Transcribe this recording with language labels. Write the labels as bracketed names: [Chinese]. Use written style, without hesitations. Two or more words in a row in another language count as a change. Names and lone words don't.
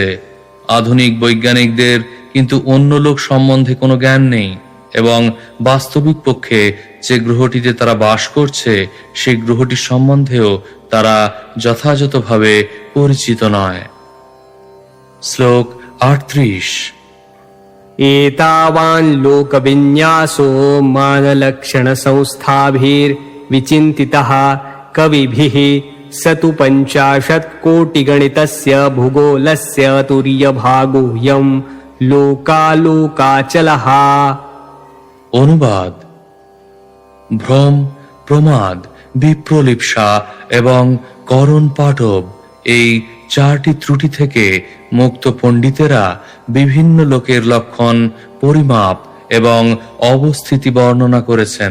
[Bangla] আধুনিক বৈজ্ঞানিকদের কিন্তু অন্য লোক সম্বন্ধে কোনো জ্ঞান নেই, এবং বাস্তবিক পক্ষে যে গ্রহটিতে তারা বাস করছে সেই গ্রহটির সম্বন্ধেও তারা যথাযথভাবে পরিচিত নয়। শ্লোক 38। [Sanskrit] एतावान् लोकविन्यासो मानलक्षणसंस्थाभिर्विचिन्तितः कविभिः स तु 50 कोटिगणितस्य भूगोलस्य तुर्यभागोऽयं लोकालोकाचलः। [Bangla] অনুবাদ: ভ্রম, প্রমাদ, বিপ্রলিপ্সা এবং করণ পাটব এই 4টি ত্রুটি থেকে মুক্ত পণ্ডিতেরা বিভিন্ন লোকের লক্ষণ, পরিমাপ এবং অবস্থিতি বর্ণনা করেছেন।